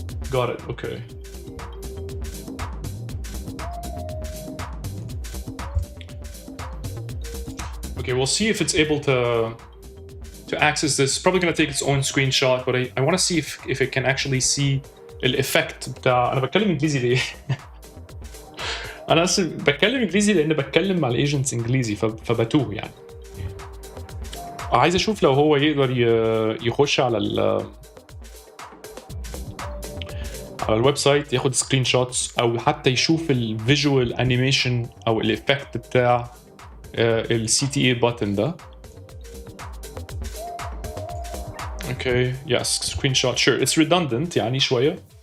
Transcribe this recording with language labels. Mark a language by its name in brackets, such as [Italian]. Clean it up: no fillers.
[English] Got it, okay. Okay, we'll see if it's able to access this. Probably gonna take its own screenshot, but I want to see if it can actually see [Arabic] الإفكت بتاع. أنا بتكلم إنجليزي ليه؟ أنا أصلا بتكلم إنجليزي لأن بتكلم مع الإيجنتس إنجليزي فبتوه يعني. عايز أشوف لو هو يقدر يخش على الويب سايت ياخد سكرين شوتس أو حتى يشوف الفيجوال أنيميشن أو الإفكت بتاع الCTA button ده. [English] Okay, yes, screenshot, sure. It's redundant [Arabic] يعني شوية.